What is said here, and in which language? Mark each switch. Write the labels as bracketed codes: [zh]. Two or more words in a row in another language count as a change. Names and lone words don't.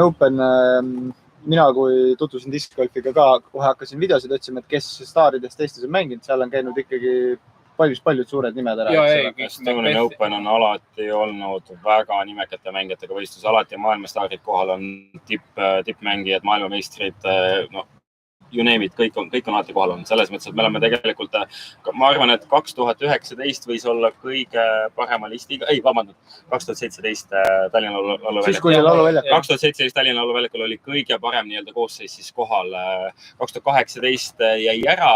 [et] No Estonian Open mina, kui tutvusin discgolfiga ka, kohe hakkasin videosid otsima, et kes staaridest Eestis on mänginud, seal on käinud ikkagi paljud suured nimed ära. Estonian Open on alati olnud väga nimekate mängijatega võistlus. Alati maailmastaarid kohal on tippmängijad, maailmameistrid, [en] you name it, [et] kõik on alati kohal olnud. Selles mõttes, et me oleme tegelikult, ma arvan, et 2019 võis olla kõige parema listiga, 2017 Tallinna lauluväljakul. 2017 Tallinna lauluväljakul oli kõige parem koosseis siis kohal. 2018 jäi ära.